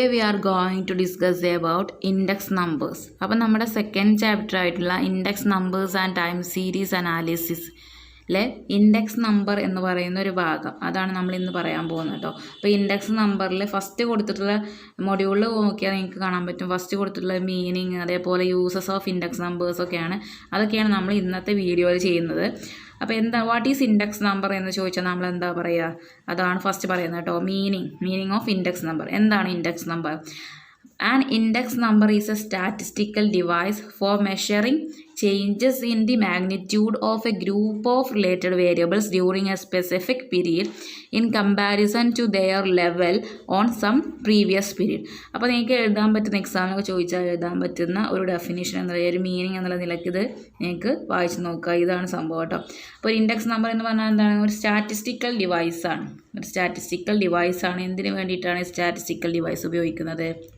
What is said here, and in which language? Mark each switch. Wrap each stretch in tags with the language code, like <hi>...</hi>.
<en>are going to discuss about index numbers.</en> <ml>അപ്പോൾ നമ്മുടെ second chapter ആയിട്ടുള്ള index numbers and time series അനാലിസിസിലെ index number എന്ന് പറയുന്ന ഒരു ഭാഗം അതാണ് നമ്മൾ ഇന്ന് പറയാൻ പോകുന്നത് കേട്ടോ. അപ്പോൾ ഇൻഡെക്സ് നമ്പറിൽ ഫസ്റ്റ് കൊടുത്തിട്ടുള്ള മൊഡ്യൂളിൽ നോക്കിയാൽ നിങ്ങൾക്ക് കാണാൻ പറ്റും. ഫസ്റ്റ് കൊടുത്തിട്ടുള്ള മീനിങ്, അതേപോലെ യൂസസ് ഓഫ് ഇൻഡെക്സ് നമ്പേഴ്സൊക്കെയാണ്. അതൊക്കെയാണ് നമ്മൾ ഇന്നത്തെ വീഡിയോയിൽ ചെയ്യുന്നത്. അപ്പോൾ എന്താ</ml> <en>what is index number</en> <ml>എന്ന് ചോദിച്ചാൽ നമ്മൾ എന്താ പറയുക, അതാണ് ഫസ്റ്റ് പറയുന്നത് കേട്ടോ.</ml> <en>Meaning of index number.</en> <ml>എന്താണ് index number?</ml> <en>An index number is a statistical device for measuring changes in the magnitude of a group of related variables during a specific period in comparison to their level on some previous period.</en> <ml>അപ്പോൾ നിങ്ങൾക്ക് എഴുതാൻ പറ്റുന്ന എക്സാമിനൊക്കെ ചോദിച്ചാൽ എഴുതാൻ പറ്റുന്ന ഒരു definition എന്നുള്ള ഒരു മീനിങ് എന്നുള്ള നിലയ്ക്ക് ഇത് നിങ്ങൾക്ക് വായിച്ച് നോക്കുക. ഇതാണ് സംഭവം കേട്ടോ. അപ്പോൾ ഇൻഡെക്സ് നമ്പർ എന്ന് പറഞ്ഞാൽ എന്താണ്? ഒരു സ്റ്റാറ്റിസ്റ്റിക്കൽ ഡിവൈസാണ്. ഒരു സ്റ്റാറ്റിസ്റ്റിക്കൽ ഡിവൈസാണ്. എന്തിനു വേണ്ടിയിട്ടാണ് സ്റ്റാറ്റിസ്റ്റിക്കൽ ഡിവൈസ് ഉപയോഗിക്കുന്നത്?</ml>